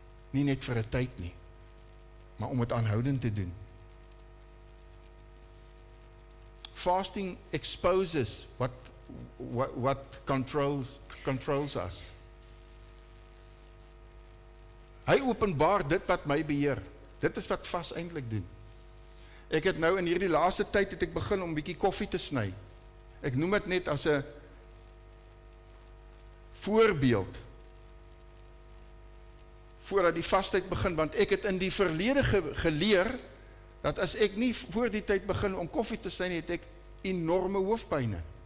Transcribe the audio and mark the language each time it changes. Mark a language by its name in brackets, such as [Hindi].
[Afrikaans] Nie net vir 'n tyd nie, maar om dit aanhoudend te doen. [English] fasting exposes what controls us. [Afrikaans] Hy openbaar dit wat my beheer. Dit is wat vas eintlik doen. Ek het nou in hierdie laaste tyd het ek begin om 'n bietjie koffie te sny. Ek noem dit net as 'n voorbeeld voordat die vastyd begin, want ek het in die verlede geleer dat as ek nie voor die tyd begin om koffie te sny, het ek enorme hoofpyne.